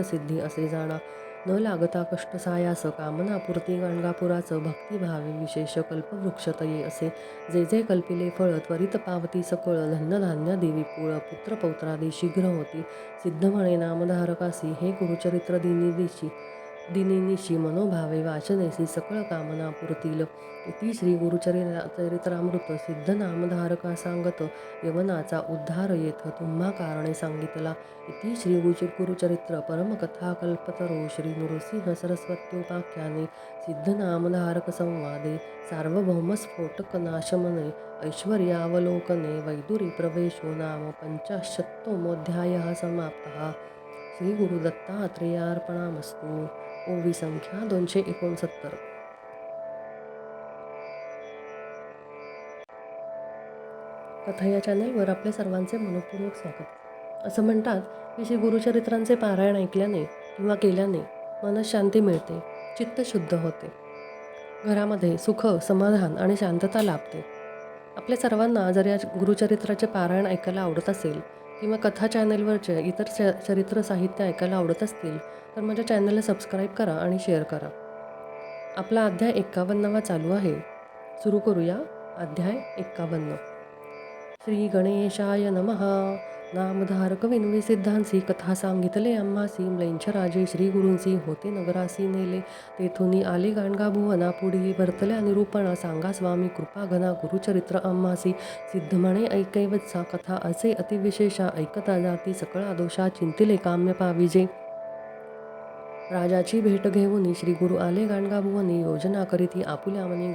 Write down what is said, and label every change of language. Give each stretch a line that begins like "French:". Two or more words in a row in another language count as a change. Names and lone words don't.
Marathi: सिद्धी असे जाणा न लागता कष्ट सायास कामनापूर्ती गाणगापुराचं भक्तिभावे विशेष कल्पवृक्षतये असे जे जे कल्पिले फळ त्वरित पावती सकळ धन्यधान्य देवी पुळ पुत्रपौत्रादी शीघ्र होती सिद्ध म्हणे नामधारकासी हे गुरुचरित्र दिनिनिशी मनोभावे वाचनेसी सकळ कामना पुरतील
Sanskrit: इति श्री गुरुचरित्रामृत
Marathi: सिद्ध नामधारका सांगत यवनाचा उद्धार येथ तुम्हा कारणे सांगितला
Sanskrit: इति श्री गुरुचरित्र परमकथा कल्पतरो श्री नृसिंह सरस्वत्योपाख्याने सिद्ध नामधारक संवादे सार्वभौमस्फोटक नाशमने ऐश्वर्यावलोकने वैदुरी प्रवेशो नाम पंचाशत्तमोऽध्यायः समाप्तः श्री गुरुदत्तात्रेयार्पणामस्तु
Marathi: ओवी संख्या 269. कथा या चॅनलवर आपल्या सर्वांचे मनपूर्वक स्वागत. असं म्हणतात की श्री गुरुचरित्रांचे पारायण ऐकल्याने किंवा केल्याने मनशांती मिळते, चित्त शुद्ध होते, घरामध्ये सुख समाधान आणि शांतता लाभते. आपल्या सर्वांना जर या गुरुचरित्राचे पारायण ऐकायला आवडत असेल किंवा कथा चॅनलवरचे इतर चरित्र साहित्य ऐकायला आवडत असतील तर माझ्या चॅनलला सबस्क्राईब करा आणि शेअर करा. आपला अध्याय 51वा चालू आहे. सुरू करूया अध्याय 51.
Sanskrit: श्री गणेशाय नमः.
Marathi: नामधारक विनवी सिद्धांसी कथा सांगितले आम्हासी म्लेंछ राजे श्री गुरूंसी होते नगरासी नेले तेथुनी आले गाणगाभुवना पुढी वर्तल्या निरूपणा सांगा स्वामी कृपा घना गुरुचरित्र आम्हासी सिद्ध म्हणे ऐकैवत्सा कथा असे अतिविशेषा ऐकता जाती सकळा दोषा चिंतिले काम्य पाविजे राजाची भेट घेऊन श्री गुरु आले गाणगाभुवनी योजना करीती आपुल्या मनी